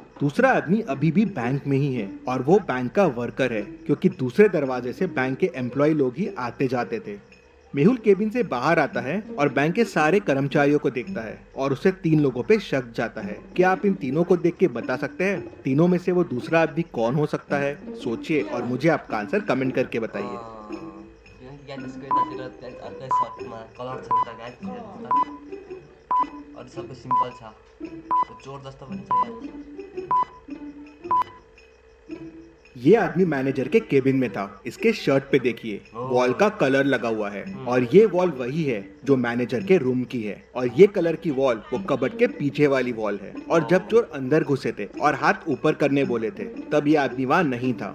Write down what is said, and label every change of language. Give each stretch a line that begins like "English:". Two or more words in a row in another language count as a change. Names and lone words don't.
Hindi: दूसरा आदमी अभी भी बैंक में ही है और वो बैंक का वर्कर है, क्योंकि दूसरे दरवाजे से बैंक के एम्प्लॉय लोग ही आते जाते थे। मेहुल केबिन से बाहर आता है और बैंक के सारे कर्मचारियों को देखता है और उसे 3 लोगों पे शक जाता है। क्या आप इन तीनों को देख के बता सकते हैं तीनों में से वो दूसरा आदमी कौन हो सकता है? सोचिए और मुझे आपका आंसर कमेंट करके बताइए।
Nepali: किनकि गाइस यसको यतातिर गाइस अर्कै सर्टमा कलर छ नि त गाइस अरू सबै सिम्पल छ चोर जस्तो पनि छ यार।
Hindi: ये आदमी मैनेजर के केबिन में था। इसके शर्ट पे देखिए वॉल का कलर लगा हुआ है और ये वॉल वही है जो मैनेजर के रूम की है और ये कलर की वॉल वो कबर्ड के पीछे वाली वॉल है। और जब चोर अंदर घुसे थे और हाथ ऊपर करने बोले थे तब ये आदमी वहाँ नहीं था।